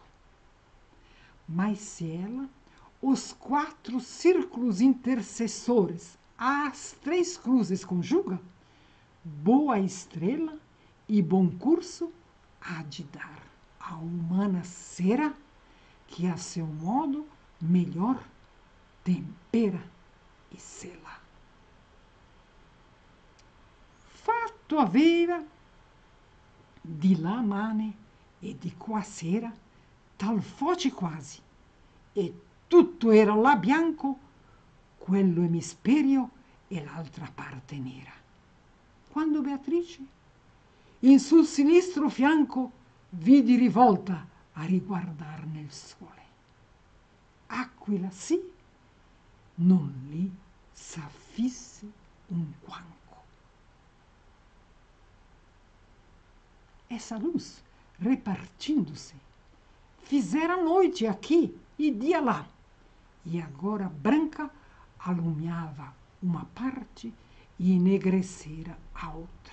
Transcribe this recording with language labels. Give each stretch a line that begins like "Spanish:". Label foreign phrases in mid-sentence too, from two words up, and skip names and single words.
Portuguese: Mas se ela, os 4 círculos intercessores, as 3 cruzes conjuga, boa estrela e bom curso há de dar a humana cera, que a seu modo melhor tempera e sela.
Italian: Fatto aveva di là mane e di qua sera, tal foce quasi, e tutto era là bianco, quello emisperio e l'altra parte nera. Quando Beatrice, in sul sinistro fianco, vidi rivolta a riguardar nel sole. Aquila sì, non lì s'affisse un quanco.
Portuguese: Essa luz, repartindo-se, fizera noite aqui e dia lá, e agora branca alumiava uma parte e enegrecera a outra.